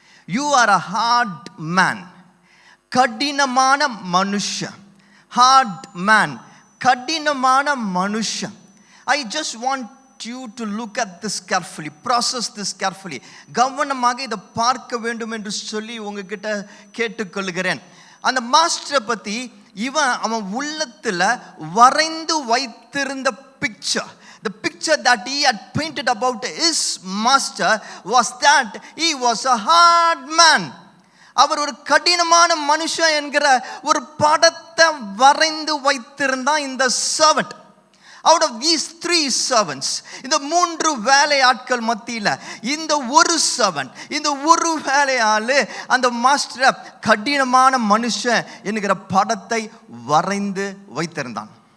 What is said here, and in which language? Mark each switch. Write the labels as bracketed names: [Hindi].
[English] You are a hard man. [Tamil] கடினமான மனுஷன். [English] hard man, [Tamil] கடினமான மனுஷன். [English] I just want you to look at this carefully, process this carefully. [Tamil] கவனமாக இதை பார்க்க வேண்டும் என்று சொல்லி உங்ககிட்ட கேட்டுக்கொள்கிறேன். அந்த மாஸ்டரை பற்றி அவன் உள்ளத்தில் வரைந்து வைத்திருந்த picture, [English] the picture that he had painted about his master was that he was a hard man. [Tamil] அவர் ஒரு கடினமான மனுஷன் என்கிற ஒரு படத்தை வரைந்து வைத்திருந்தான் இந்த servant. [English] Out of these 3 servants, [Tamil] இந்த 3 வேலையாட்கள் மத்தியில் இந்த ஒரு servant, இந்த ஒரு வேலையாளு அந்த மாஸ்டரை கடினமான மனுஷன் என்கிற படத்தை வரைந்து வைத்திருந்தான்.